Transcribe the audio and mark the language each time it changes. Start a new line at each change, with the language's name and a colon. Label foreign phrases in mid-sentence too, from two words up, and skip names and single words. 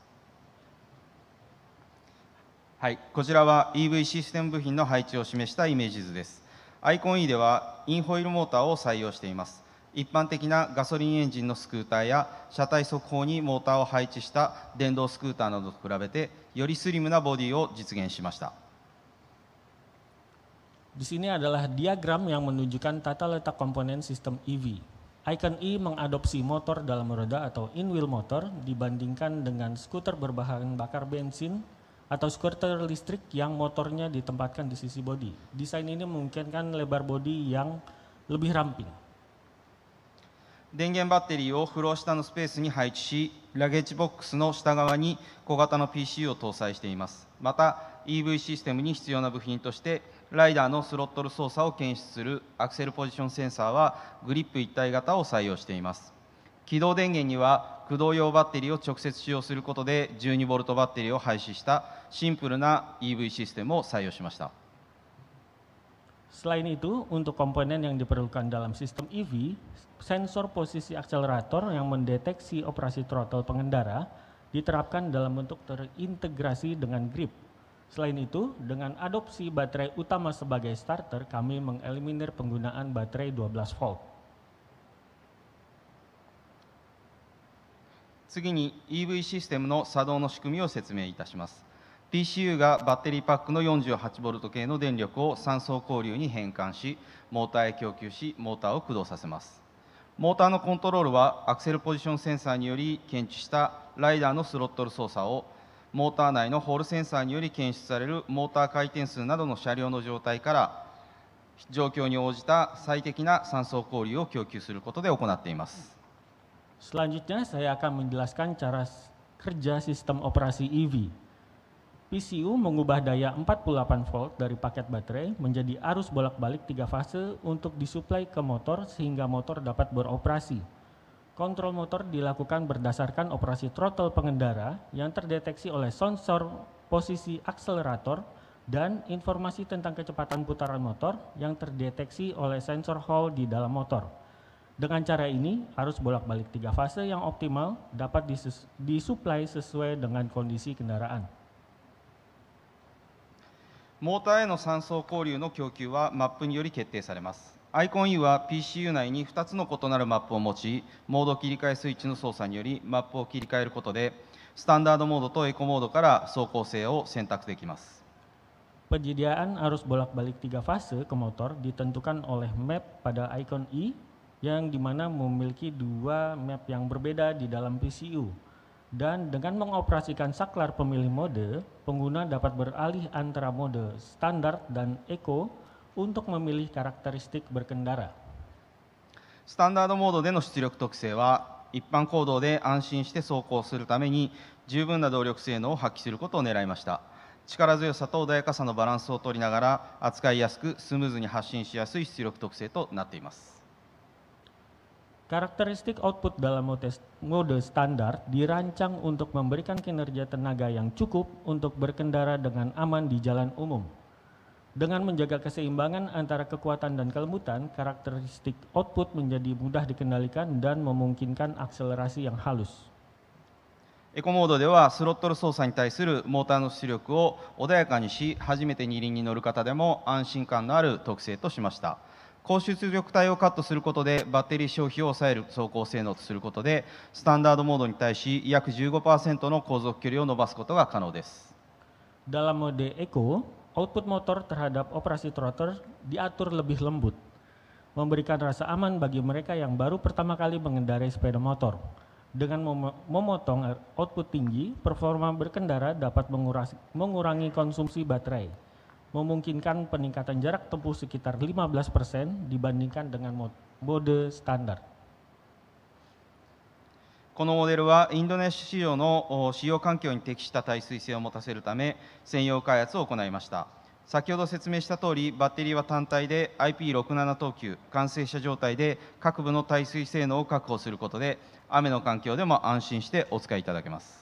Japanese: はい、こちらは EV システム部品の配置を示したイメージ図です。アイコン E ではインホイールモーターを採用しています。一般的なガソリンエンジンのスクーターや車体側方にモーターを配置した電動スクーターなどと比べてよりスリムなボディを実現しました。
Indonesian: Di sini adalah diagram yang menunjukkan tata letak komponen sistem EV. Icon E mengadopsi motor dalam roda atau
English: in-wheel motor
Indonesian: dibandingkan dengan skuter berbahan bakar bensin atau skuter listrik yang motornya ditempatkan di sisi bodi. Desain ini memungkinkan lebar bodi yang lebih ramping.
Japanese: 電源バッテリーをフロー下のスペースに配置し、ラゲッジボックスの下側に小型の PC を搭載しています。また EV システムに必要な部品としてライダーのスロットル操作を検出するアクセルポジションセンサーはグリップ一体型を採用しています。起動電源には駆動用バッテリーを直接使用することで 12V バッテリーを廃止したシンプルな EV システムを採用しました。
Indonesian: Selain itu, untuk komponen yang diperlukan dalam sistem EV, sensor posisi akselerator yang mendeteksi operasi throttle pengendara diterapkan dalam bentuk terintegrasi dengan grip. Selain itu, dengan adopsi baterai utama sebagai starter, kami mengeliminir penggunaan baterai 12 volt.
Japanese: 次に EV システムの作動の仕組みを説明いたします。PCU がバッテリーパックの 48V 系の電力を3層交流に変換し、モーターへ供給し、モーターを駆動させます。モーターのコントロールはアクセルポジションセンサーにより検知したライダーのスロットル操作を、モーター内のホールセンサーにより検出されるモーター回転数などの車両の状態から状況に応じた最適な3層交流を供給することで行っています。
Indonesian: Selanjutnya saya akan menjelaskan cara kerja sistem operasi EV. PCU mengubah daya 48 volt dari paket baterai menjadi arus bolak-balik 3 fase untuk disuplai ke motor sehingga motor dapat beroperasi. Kontrol motor dilakukan berdasarkan operasi throttle pengendara yang terdeteksi oleh sensor posisi akselerator dan informasi tentang kecepatan putaran motor yang terdeteksi oleh sensor Hall di dalam motor. Dengan cara ini, arus bolak-balik 3 fase yang optimal dapat disuplai sesuai dengan kondisi kendaraan.
Japanese: モーターへの3層交流の供給はマップにより決定されます。アイコン E は PCU 内に2つの異なるマップを持ち、モード切り替えスイッチの操作によりマップを切り替えることで、スタンダードモードとエコモードから走行性を選択できます。
Indonesian: Penyediaan arus bolak-balik 3 fase ke motor ditentukan oleh map pada Icon E yang dimana memiliki 2 map yang berbeda di dalam PCU. Dan dengan mengoperasikan saklar pemilih mode, pengguna dapat beralih antara mode standar dan eco untuk memilih karakteristik berkendara.
Japanese: スタンダードモードでの出力特性は、一般公道で安心して走行するために十分な動力性能を発揮することを狙いました。力強さと穏やかさのバランスを取りながら、扱いやすくスムーズに発進しやすい出力特性となっています。
Indonesian: Karakteristik output dalam mode standar dirancang untuk memberikan kinerja tenaga yang cukup untuk berkendara dengan aman di jalan umum. Dengan menjaga keseimbangan antara kekuatan dan kelembutan, karakteristik output menjadi mudah dikendalikan dan memungkinkan akselerasi yang halus.
Japanese: エコモードではスロットル操作に対するモーターの出力を穏やかにし、初めて二輪に乗る方でも安心感のある特性としました。高出力帯をカットすることでバッテリー消費を抑える走行性能とすることで、スタンダードモードに対し約 15% の航続距離を伸ばすことが可能です。
Indonesian: Dalam mode Eco, output motor terhadap operasi throttle diatur lebih lembut, memberikan rasa aman bagi mereka yang baru pertama kali mengendarai sepeda motor. Dengan memotong output tinggi, performa berkendara dapat mengurangi konsumsi baterai, memungkinkan peningkatan jarak tempuh sekitar 15% dibandingkan dengan mode standar.
Japanese: このモデルはインドネシア市場の使用環境に適した耐水性を持たせるため専用開発を行いました。先ほど説明した通り、バッテリーは単体で IP67 等級完成した状態で各部の耐水性能を確保することで雨の環境でも安心してお使いいただけます。